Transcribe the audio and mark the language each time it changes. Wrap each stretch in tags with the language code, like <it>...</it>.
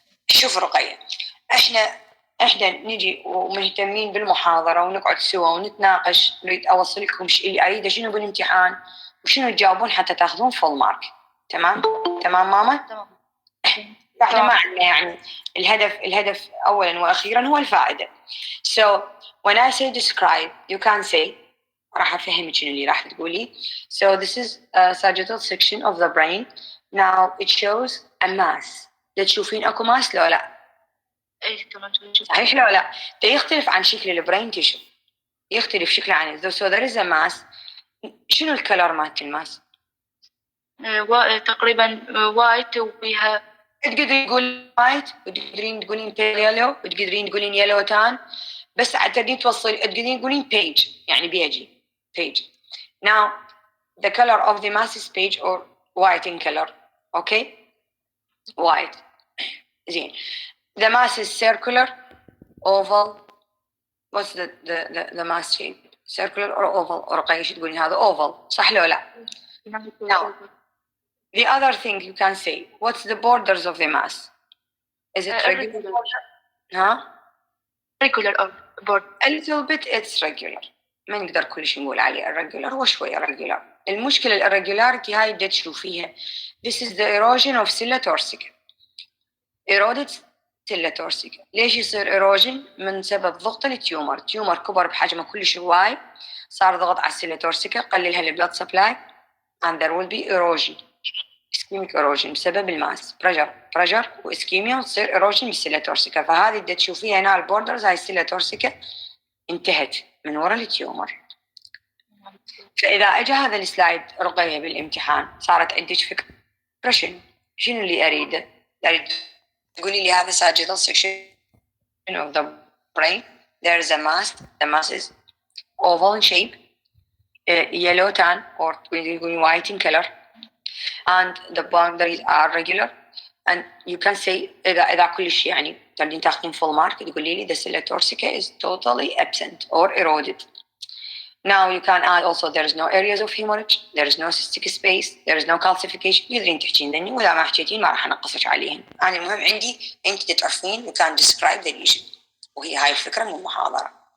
<ar>شوف رقية احنا نجي ومهتمين بالمحاضرة ونقعد سوا ونتناقش. نريد اوصل لكم شيء اريده شنو بالامتحان وشنو تجاوبون حتى تاخذون فول مارك. تمام ماما؟ تمام. احنا ما عندنا يعني الهدف اولا واخيرا هو الفائده.</ar> <en>So when I say describe you can say</en> <ar>راح افهمك شنو اللي راح تقولي.</ar> <en>So this is a sagittal section of the brain. Now it shows a mass.</en> <ar>تشوفين اكو ماس لو لا؟ صحيح لو لا؟ يختلف عن شكل البرين تيشو. يختلف شكله عن</ar> <en>so there is a mass.</en> <ar>شنو الكلر مالت الماس؟ تقريبا وايت وبيها. تقدرين تقولين وايت وتقدرين تقولين بيل يلو وتقدرين تقولين يلو تان. بس تقدرين تقدرين تقولين بيج يعني بيجي page.</ar> <en>Now the color of the mass is beige or white in color. Okay, white.</en> <ar>زين.</ar> <en>The mass is circular, oval. What's the mass shape? Circular or oval?</en> <ar>رقية شو تقولين هذا</ar> <en>oval صح لو لا؟ Now the other thing you can say, what's the borders of the mass? Is it regular? Huh? Regular or border. A little bit it's regular.</en> <ar>ما نقدر كل شيء نقول عليه irregular. هو شوية regular. المشكلة الirregularity هاي بدي تشوفيها.</ar> <en>This is the erosion of silla turcica. Eroded silla turcica.</en> <ar>ليش يصير erosion؟ من سبب ضغط التيومر. تيومر كبر بحجمه كلش هواي. صار ضغط على السيلا تورسيكا قللها البلاد سبلاي</ar> <en>and there will be erosion.</en> <ar>ischemic erosion بسبب الماس pressure واسكيميا وتصير erosion بالسيلا تورسيكا. فهذه اللي تشوفيها هنا البوردرز هاي السيلا تورسيكا انتهت من وراء التيومر. فإذا أجى هذا السلايد رقية بالامتحان صارت عندك فكرة شنو اللي أريده؟ أريد تقولي لي هذا</ar> <en>sagittal section of the brain. There is a mass. The mass is oval in shape, yellow tan or white in color, and the boundaries are regular. And you can say</en> <ar>إذا كل شيء يعني تقدرين تاخذين full mark تقولي لي</ar> <en>the cella torsica is totally absent or eroded. Now you can add also there is no areas of hemorrhage, there is no cystic space, there is no calcification.</en> <ar>تقدرين تحكين ذني وإذا ما حكيتين ما راح أنقصك عليهن. أنا المهم عندي أنت تعرفين</ar> <en>you can describe the lesion.</en> <ar>وهي هاي الفكرة من المحاضرة.</ar>